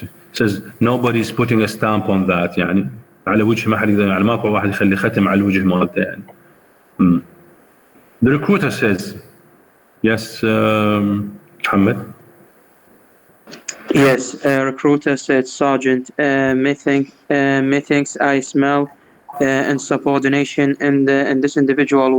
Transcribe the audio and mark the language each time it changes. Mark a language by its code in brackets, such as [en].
[en] It says nobody's putting a stamp on that. [ar] يعني على وجه ما حد يقدر، يعني ماكو واحد يخلي ختم على الوجه مالته يعني. [en] The recruiter says, yes, Muhammad. Yes, recruiter said, Sergeant, methinks I smell insubordination in this individual.